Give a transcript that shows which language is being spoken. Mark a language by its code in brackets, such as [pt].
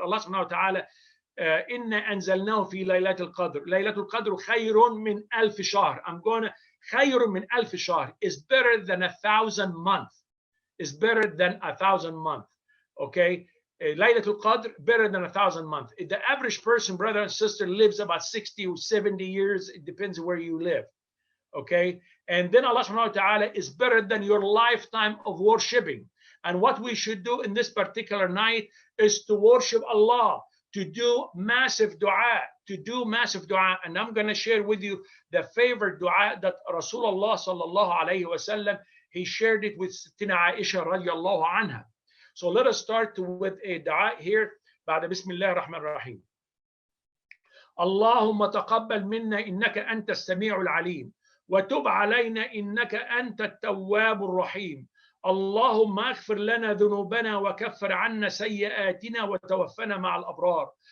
[ar] Allah subhanahu wa ta'ala إن أنزلناه في ليلة القدر. ليلة القدر خير من ألف شهر. [en] I'm going to [ar] خير من ألف شهر [en] is better than 1,000 months. Is better than 1,000 months. Okay. Laylatul Qadr better than 1,000 months. The average person, brother and sister, lives about 60 or 70 years. It depends where you live. Okay. And then Allah subhanahu wa ta'ala is better than your lifetime of worshiping. And what we should do in this particular night is to worship Allah, to do massive dua, And I'm going to share with you the favorite dua that Rasulullah sallallahu alayhi wa sallam, he shared it with Sittina Aisha radiallahu anha. So let us start with a dua here. [ar] بعد بسم الله الرحمن الرحيم. اللهم تقبل منا إنك أنت السميع العليم وتب علينا إنك أنت التواب الرحيم. اللهم اغفر لنا ذنوبنا وكفر عنا سيئاتنا وتوفنا مع الأبرار.